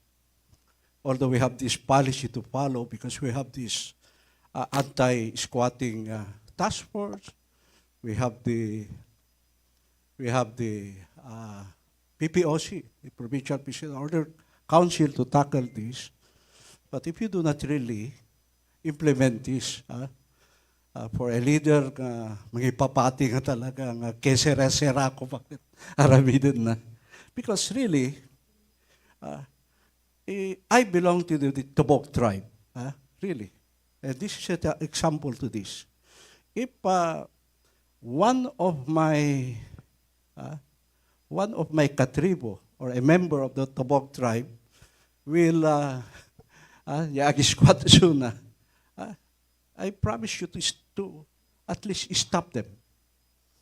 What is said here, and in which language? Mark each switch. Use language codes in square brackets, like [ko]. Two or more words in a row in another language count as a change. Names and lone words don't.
[en] Although we have this policy to follow because we have this anti-squatting task force, we have the PPOC, the Provincial Peace and Order Council, to tackle this. But if you do not really implement this, for a leader, [ilo] magipapati nga talaga, kesera-sera ko, bakit aramidin na. [en] Because really, I belong to the Tabuk tribe, really. And this is an example to this. If one of my katribo, or a member of the Tabuk tribe, will squat soon, I promise you to at least stop them.